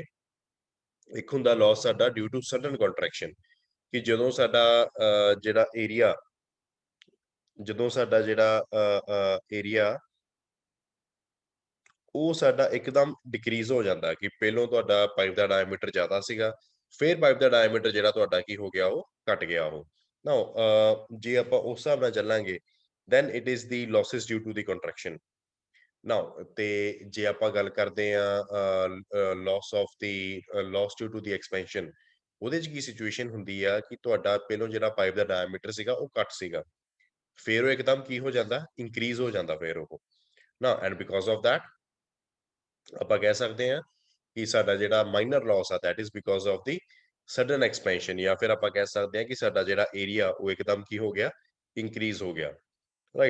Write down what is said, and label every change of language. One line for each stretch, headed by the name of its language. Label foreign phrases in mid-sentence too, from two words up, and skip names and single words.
Punjabi: ਇੱਕ ਹੁੰਦਾ ਲਾਸ ਸਾਡਾ
English: due to sudden contraction,
Punjabi: ਕਿ ਜਦੋਂ ਸਾਡਾ ਜਿਹੜਾ ਏਰੀਆ ਉਹ ਸਾਡਾ ਇੱਕਦਮ ਡਿਕਰੀਜ਼ ਹੋ ਜਾਂਦਾ, ਕਿ ਪਹਿਲੋਂ ਤੁਹਾਡਾ ਪਾਈਪ ਦਾ ਡਾਇਆਮੀਟਰ ਜ਼ਿਆਦਾ ਸੀਗਾ, ਫਿਰ ਪਾਈਪ ਦਾ ਡਾਇਆਮੀਟਰ ਜਿਹੜਾ ਤੁਹਾਡਾ ਕੀ ਹੋ ਗਿਆ ਉਹ ਘਟ ਗਿਆ ਉਹ। ਨਾਓ ਜੇ ਆਪਾਂ ਉਸ ਹਿਸਾਬ ਨਾਲ ਚੱਲਾਂਗੇ
English: then it is the losses due to the contraction.
Punjabi: ਨਾਓ ਤੇ ਜੇ ਆਪਾਂ ਗੱਲ ਕਰਦੇ ਆ
English: loss due to the expansion,
Punjabi: ਉਹਦੇ 'ਚ ਕੀ ਸਿਚੁਏਸ਼ਨ ਹੁੰਦੀ ਆ ਕਿ ਤੁਹਾਡਾ ਪਹਿਲੋਂ ਜਿਹੜਾ ਪਾਈਪ ਦਾ ਡਾਇਆਮੀਟਰ ਸੀਗਾ ਉਹ ਘੱਟ ਸੀਗਾ, ਫਿਰ ਉਹ ਇੱਕਦਮ ਕੀ ਹੋ ਜਾਂਦਾ ਇਨਕਰੀਜ਼ ਹੋ ਜਾਂਦਾ ਫਿਰ ਉਹ ਨਾ,
English: and because of that
Punjabi: ਆਪਾਂ ਕਹਿ ਸਕਦੇ ਹਾਂ ਕਿ ਸਾਡਾ ਜਿਹੜਾ
English: minor loss
Punjabi: ਆ
English: that is because of the sudden expansion,
Punjabi: ਜਾਂ ਫਿਰ ਆਪਾਂ ਕਹਿ ਸਕਦੇ ਹਾਂ ਕਿ ਸਾਡਾ ਜਿਹੜਾ ਏਰੀਆ ਉਹ ਇੱਕਦਮ ਕੀ ਹੋ ਗਿਆ ਇਨਕਰੀਜ਼ ਹੋ ਗਿਆ, ਰਾਈਟ।